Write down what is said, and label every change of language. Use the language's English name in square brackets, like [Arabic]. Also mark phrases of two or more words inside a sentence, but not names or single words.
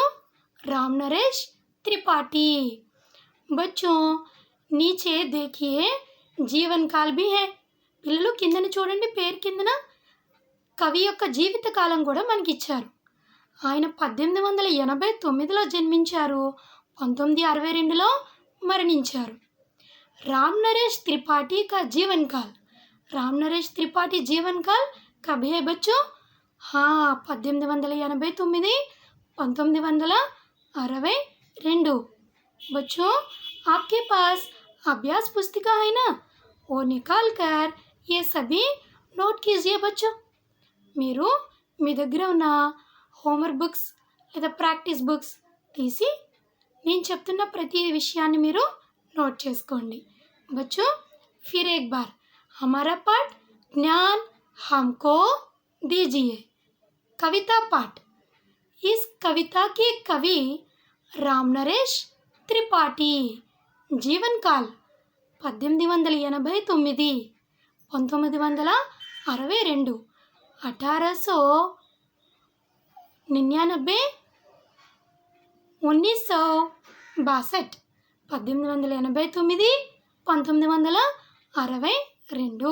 [Hindi] రామ్ నరేష్ त्रिपाठी. बच्चों, नीचे देखिए जीवन काल भी है. [Telugu] పిల్లలు కిందన చూడండి, పేరు కిందన కవి యొక్క జీవిత కాలం కూడా మనకి ఇచ్చారు. ఆయన 1889లో జన్మించారు, 1962లో మరణించారు. [Hindi] రామ్ నరేష్ त्रिपाठी का जीवन काल. राम नरेश त्रिपाठी जीवन काल कब है बच्चों? 1889, 1962. बच्चों, आपके पास अभ्यास पुस्तिका है ना, वो निकाल कर ये सभी नोट कीजिए बच्चों. [Telugu] మీరు మీ దగ్గర ఉన్న [English] homework books [Telugu] లేదా [English] practice books [Telugu] తీసి నేను చెప్తున్న ప్రతి విషయాన్ని మీరు నోట్ చేసుకోండి. [Hindi] बच्चों, फिर एक बार हमारा पाठ ज्ञान हमको दीजिए कविता पाठ. इस कविता के कवि राम नरेश त्रिपाठी. जीवन काल 1889, 1962, 1899, 1962, 1889, 1962. 2।